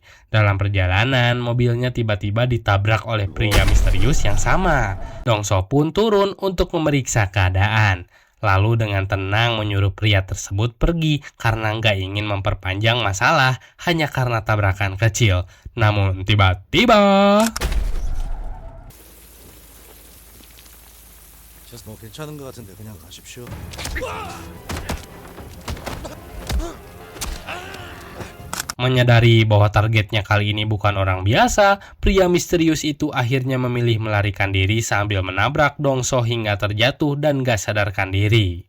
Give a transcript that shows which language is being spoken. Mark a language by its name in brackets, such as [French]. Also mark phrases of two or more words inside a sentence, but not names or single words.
[Indonesian] Dalam perjalanan, mobilnya tiba-tiba ditabrak oleh pria misterius yang sama. Dongso pun turun untuk memeriksa keadaan. Lalu dengan tenang menyuruh pria tersebut pergi karena nggak ingin memperpanjang masalah hanya karena tabrakan kecil. Namun tiba-tiba... [Korean] 뭐 괜찮은 것 같은데 그냥 가십시오. [Indonesian] Menyadari bahwa targetnya kali ini bukan orang biasa, pria misterius itu akhirnya memilih melarikan diri sambil menabrak Dongso hingga terjatuh dan gak sadarkan diri.